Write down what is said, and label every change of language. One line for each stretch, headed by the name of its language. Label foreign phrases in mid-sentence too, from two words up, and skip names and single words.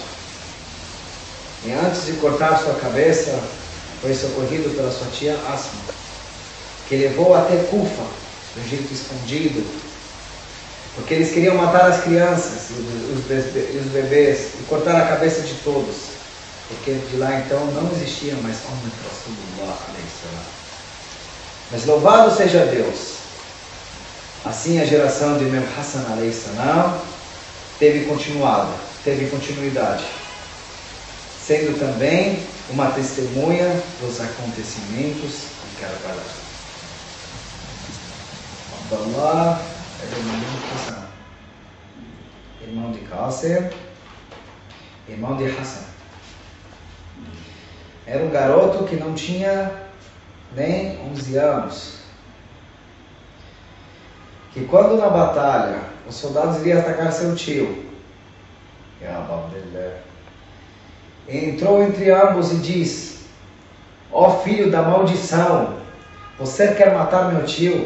Portuguese: E antes de cortar sua cabeça, foi socorrido pela sua tia Asma, que levou até Kufa, no Egito escondido, porque eles queriam matar as crianças e os bebês e cortar a cabeça de todos, porque de lá então não existia mais
Arabic: أمة رسول الله عليه السلام.
Portuguese: Mas louvado seja Deus, assim a geração de Imam Hassan
Arabic: عليه السلام
Portuguese: teve continuidade, sendo também uma testemunha dos acontecimentos em Karbala. Abdullah ibn Hassan, irmão de Qasim, irmão de Hassan, era um garoto que não tinha nem 11 anos, que quando na batalha os soldados iriam atacar seu tio, entrou entre ambos e diz: ó filho da maldição, você quer matar meu tio?